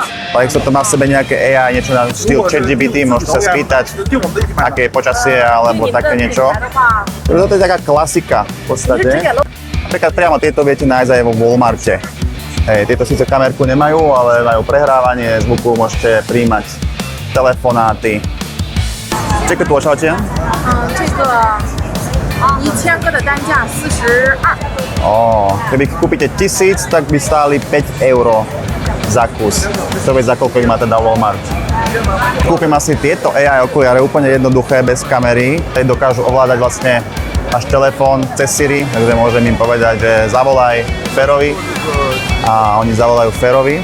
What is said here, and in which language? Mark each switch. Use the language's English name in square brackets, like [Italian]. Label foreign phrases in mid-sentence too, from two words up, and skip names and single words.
[Slovak] Tak sa to má v sebe nejaké AI, niečo na štýl ChatGPT, môžete sa spýtať, aké je počasie alebo také niečo. Toto je taká klasika v podstate. Napríklad priamo tieto viete nájsť aj vo Walmarte. Tieto síce kamerku nemajú, ale majú prehrávanie zvuku, môžete príjmať telefonáty. [Chinese] 这个多少钱？这个1000个的单价42。 [Slovak] Keby kúpite 1000, tak by stáli 5 € za kus. To vie, za koľko ich má teda Walmart. Kúpim asi tieto AI okuliare, úplne jednoduché, bez kamery. Tej dokážu ovládať vlastne až telefón cez Siri, takže môžem im povedať, že zavolaj Ferovi a oni zavolajú Ferovi.